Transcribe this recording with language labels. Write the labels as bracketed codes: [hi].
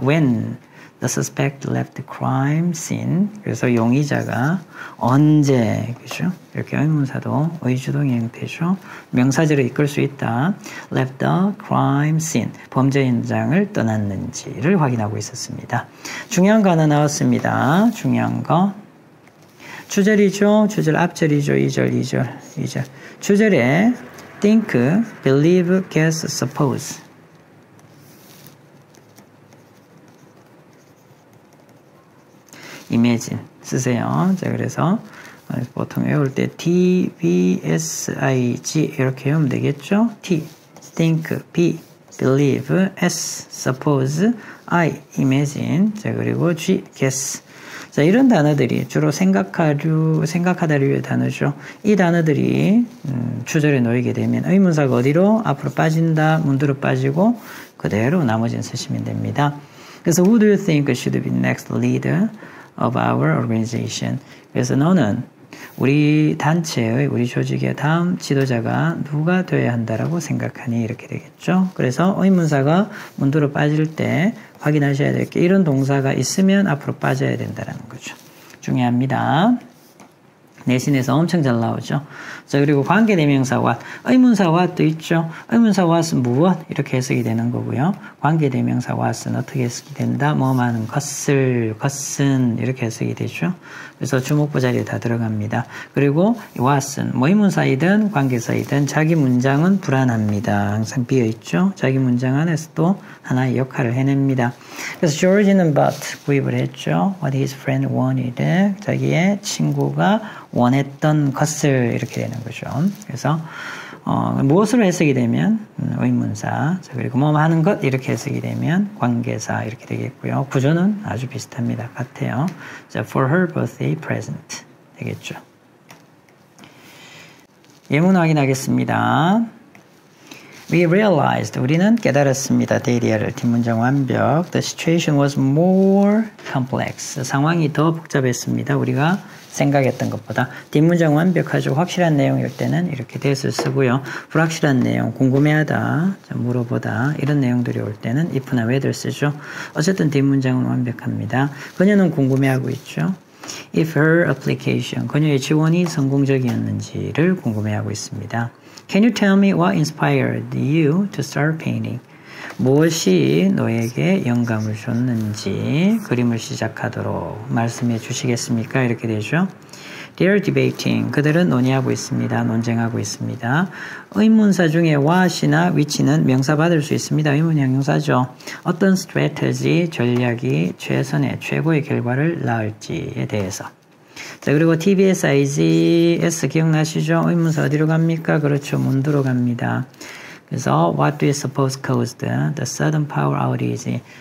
[en] When the suspect left the crime scene, [ko] 그래서 용의자가 언제, 그죠? 이렇게 의문사도 의주동의 형태죠. 명사절을 이끌 수 있다. [en] Left the crime scene, [ko] 범죄 현장을 떠났는지를 확인하고 있었습니다. 중요한 거 하나 나왔습니다. 중요한 거. 주절이죠. 주절 앞절이죠. 2절. 주절에 think, believe, guess, suppose. imagine 쓰세요. 자, 그래서 보통 외울 때 T, B, S, I, G 이렇게 외우면 되겠죠. [en] T, think, B, believe, S, suppose, I, imagine. [ko] 자, 그리고 G, guess. 자, 이런 단어들이 주로 생각하다류의 단어죠. 이 단어들이 주절에 놓이게 되면 의문사가 어디로? 앞으로 빠진다, 문두로 빠지고 그대로 나머지는 쓰시면 됩니다. 그래서 [en] Who do you think should be next leader of our organization? [ko] 그래서 너는 우리 단체의, 우리 조직의 다음 지도자가 누가 되어야 한다라고 생각하니? 이렇게 되겠죠. 그래서 의문사가 문두로 빠질 때 확인하셔야 될 게 이런 동사가 있으면 앞으로 빠져야 된다는 거죠. 중요합니다. 내신에서 엄청 잘 나오죠. 자, 그리고 관계대명사 what, 의문사 what도 있죠. 의문사 what은 무엇 이렇게 해석이 되는 거고요. 관계대명사 what은 어떻게 해석이 된다? 뭐하는 것은 이렇게 해석이 되죠. 그래서 주목부 자리에 다 들어갑니다. 그리고 what은 뭐 의문사이든 관계사이든 자기 문장은 불안합니다. 항상 비어있죠. 자기 문장 안에서도 하나의 역할을 해냅니다. 그래서 George는 but 구입을 했죠. [en] What his friend wanted, [ko] 자기의 친구가 원했던 것을 이렇게 되는 거죠. 그래서 무엇으로 해석이 되면 의문사, 그리고 뭐 하는 것 이렇게 해석이 되면 관계사 이렇게 되겠고요. 구조는 아주 비슷합니다. 같아요. [en] 자, for her birthday present [ko] 되겠죠. 예문 확인하겠습니다. [en] We realized, [ko] 우리는 깨달았습니다. 데이리아를 뒷문장 완벽. [en] The situation was more complex. [ko] 상황이 더 복잡했습니다. 우리가 생각했던 것보다. 뒷문장 완벽하죠. 확실한 내용일 때는 이렇게 that을 쓰고요. 불확실한 내용, 궁금해하다, 물어보다 이런 내용들이 올 때는 if나 whether 쓰죠. 어쨌든 뒷문장은 완벽합니다. 그녀는 궁금해하고 있죠. [en] If her application, [ko] 그녀의 지원이 성공적이었는지를 궁금해하고 있습니다. [en] Can you tell me what inspired you to start painting? [ko] 무엇이 너에게 영감을 줬는지 그림을 시작하도록 말씀해 주시겠습니까? 이렇게 되죠. [en] They are debating. [ko] 그들은 논의하고 있습니다. 논쟁하고 있습니다. 의문사 중에 what이나 which는 명사 받을 수 있습니다. 의문 형용사죠. 어떤 strategy, 전략이 최고의 결과를 낳을지에 대해서. 자, 그리고 TBS, IGS 기억나시죠? 의문사 어디로 갑니까? 그렇죠. 문두로 갑니다. 그래서 [en] what do you suppose caused the sudden power outage?